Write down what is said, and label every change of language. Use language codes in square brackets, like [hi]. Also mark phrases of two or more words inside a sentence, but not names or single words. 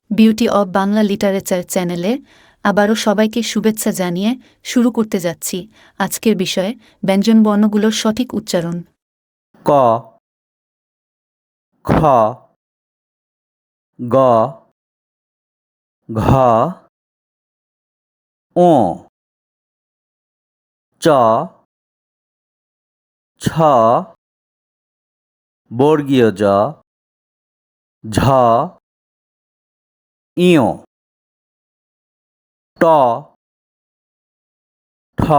[bn] বিউটি অব বাংলা লিটারেচার চ্যানেলে আবারও সবাইকে শুভেচ্ছা জানিয়ে শুরু করতে যাচ্ছি আজকের বিষয়ে ব্যঞ্জনবর্ণগুলোর সঠিক উচ্চারণ। ক, খ, গ, ঘ, ঙ, চ, ছ, বর্গীয় জ, ঝ, ইয়, ট, ঠ,